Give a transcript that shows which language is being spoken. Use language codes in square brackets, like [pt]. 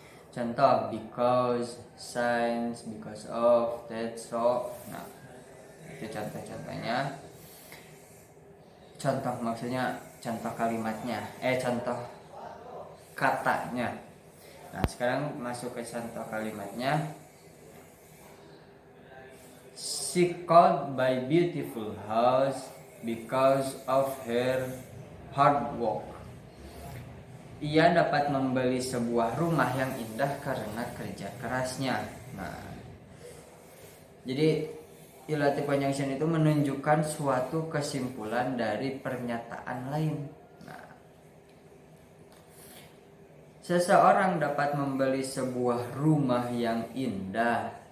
[id] Contoh, because, since, because of, that, so. Nah, itu contoh-contohnya. Contoh maksudnya contoh kalimatnya, contoh katanya. Nah, sekarang masuk ke contoh kalimatnya. [en] She called by beautiful house because of her hard work. [id] Ia dapat membeli sebuah rumah yang indah karena kerja kerasnya. Nah, jadi relative conjunction itu menunjukkan suatu kesimpulan dari pernyataan lain. Nah, seseorang dapat membeli sebuah rumah yang indah.